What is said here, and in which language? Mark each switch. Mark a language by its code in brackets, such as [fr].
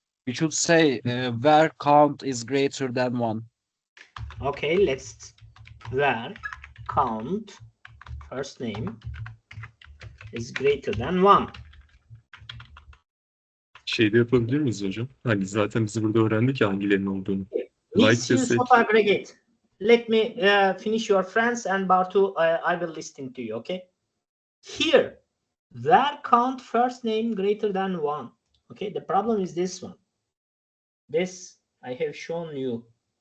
[en] We should say where count is greater than 1. Okay, let's where count first name is greater than 1. [tr] Şeyde yapabilir miyiz hocam? Hani zaten biz burada öğrendik ya hangilerinin olduğunu. [en] Needs Like use of [tr] desek. [en] aggregate. Let me finish your friends and Bartu, I will listen to you, okay? Here, where count first name greater than 1. Okay, the problem is this one. This I have shown you.